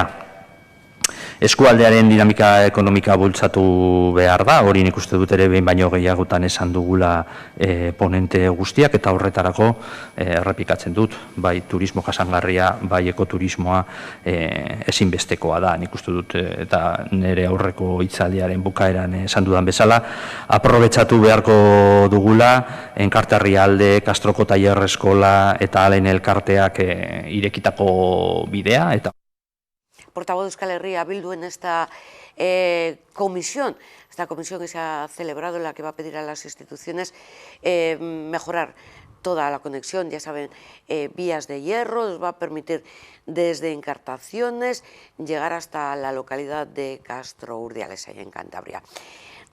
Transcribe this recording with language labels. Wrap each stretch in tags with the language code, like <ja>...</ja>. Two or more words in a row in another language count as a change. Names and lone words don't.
<eu>Eskualdearen dinamika ekonomika bultzatu behar da, hori nik uste dut ere behin baino gehiagotan esan dugula ponente guztiak, eta horretarako errepikatzen dut, bai turismo jasangarria, bai ekoturismoa ezinbestekoa da, nik uste dut, eta nire aurreko hitzaldiaren bukaeran esan dudan bezala, aprobetxatu beharko dugula Enkarterri alde, Kastroko Tailer Eskola eta Alen elkarteak irekitako bidea, eta</eu> <es>portavoz de Euskal Herria Bildu en esta comisión que se ha celebrado, en la que va a pedir a las instituciones mejorar toda la conexión, ya saben, vías de hierro, os va a permitir desde Encartaciones llegar hasta la localidad de Castro Urdiales, ahí en Cantabria.</es>